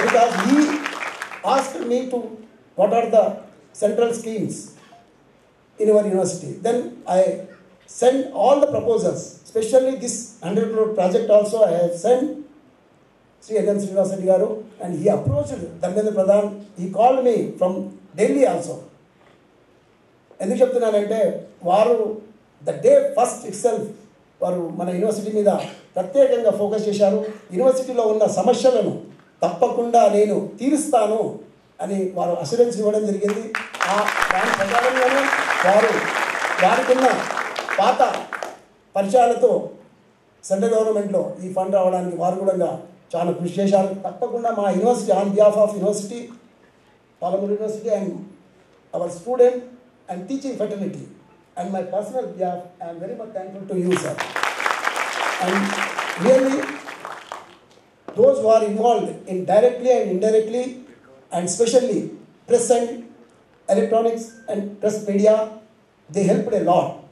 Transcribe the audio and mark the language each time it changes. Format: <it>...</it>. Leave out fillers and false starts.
<en>Because he asked me to what are the central schemes in our university. Then I sent all the proposals, especially this 100 crore project also I have sent Sri N.M. Srinivas Reddy Garu, and he approached Dharmendra Pradhan. He called me from Delhi also.</en> <te>ఎందుకు చెప్తున్నానంటే వారు</te> <en>the day first itself</en> <te>వారు మన university మీద ప్రత్యేకంగా focus చేశారు. యూనివర్సిటీలో ఉన్న సమస్యలను తప్పకుండా నేను తీరుస్తాను అని వారు అష్యూరెన్స్ ఇవ్వడం జరిగింది. దాని ప్రకారంగానే వారికి ఉన్న పాత పరిచయాలతో సెంట్రల్ గవర్నమెంట్లో ఈ ఫండ్ రావడానికి వారు కూడా చాలా కృషి చేశారు. తప్పకుండా మా</te> <en>University on behalf of university, Palamuru university and our student and teaching fraternity and my personal behalf, I am very much thankful to you, sir. And really, those who are involved in directly and indirectly, and especially press and electronics and press media, they helped a lot.</en>